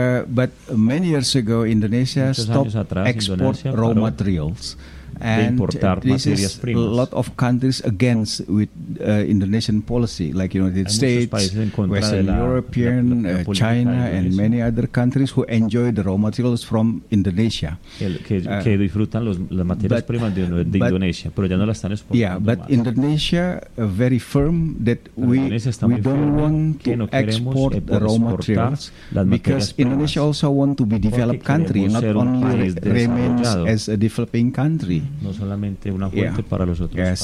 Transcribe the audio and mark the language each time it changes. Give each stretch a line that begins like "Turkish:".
English: But many years ago, Indonesia stopped export raw materials. And this is a lot of countries against with Indonesian policy, like United States, Western European, China, and many other countries who enjoy the raw materials from Indonesia.
Spanish: Que disfrutan las materias primas de Indonesia, pero ya no las están exportando.
English: Yeah, but Indonesia very firm that we don't want to export the raw materials, because Indonesia also want to be developed country, not only remains as a developing country.
Spanish: No solamente una fuente para los otros países.